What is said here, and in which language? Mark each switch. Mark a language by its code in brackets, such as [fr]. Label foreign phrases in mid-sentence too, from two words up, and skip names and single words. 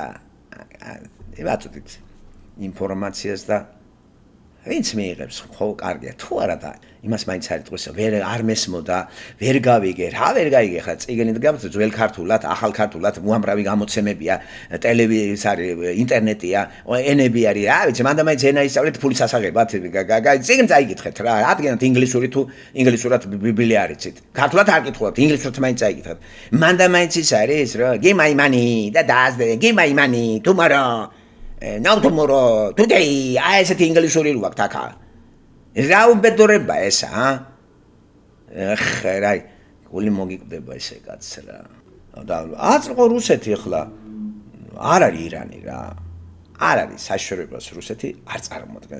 [ka] ევაწოდით ინფორმაციას და ვინც მიიღებს, ხო კარგია, თუ არა და იმას მაინც არ იტყვის, არ მესმოდა, ვერ გავიგე, რა ვერ გაიგე ხა წიგნით გავწევ ძველ ქართულად, ახალ ქართულად, უამრავი გამოცემებია, ტელევიზია არის, ინტერნეტია, ენები არის, რა ვიცი, მანდა მაინც ენა ისწავლეთ ფულის ასაღებად, წიგნს აიგითხეთ რა, ადგენთ ინგლისური თუ ინგლისურად ბიბლია არ იცით. ქართულად არ კითხულობთ, ინგლისურად მაინც აიგითხეთ. მანდა მაინც ის არის, რა, [en] give my money და da's give my money tomorrow. Now tomorrow, today, [ka] აი ესეთი ინგლისური რო აქვს აქა. რა უბედურება ესა, რა, გული მოგიკვდება ესე კაცს რა. და აწყო რუსეთი ახლა არ არის ირანი რა. არ არის საშუალებას რუსეთი არ წარმოადგენს.